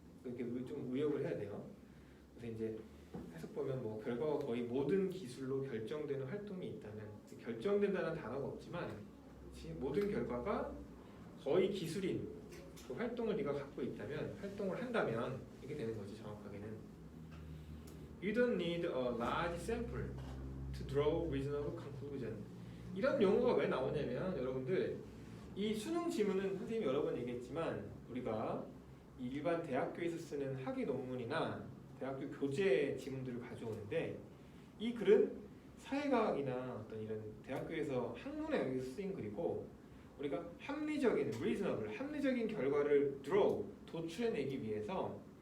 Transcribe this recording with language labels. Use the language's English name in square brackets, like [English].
[Korean] 이렇게 좀 의역을 해야 돼요. 그래서 이제 해석 보면 뭐 결과가 거의 모든 기술로 결정되는 활동이 있다면, 결정된다는 단어가 없지만, 그렇지? 모든 결과가 거의 기술인 그 활동을 네가 갖고 있다면, 활동을 한다면 이게 되는 거지 정확하게는. [English] You don't need a large sample to draw reasonable conclusion. [Korean] 이런 용어가 왜 나오냐면 여러분들 이 수능 지문은 선생님이 여러 번 얘기했지만 우리가 이 일반 대학교에서 쓰는 학위 논문이나 대학교 교재 지문들을 가져오는데 이 글은 사회과학이나 어떤 이런 대학교에서 학문에 의해서 쓰인 글이고 우리가 합리적인 결과를 도출해내기 위해서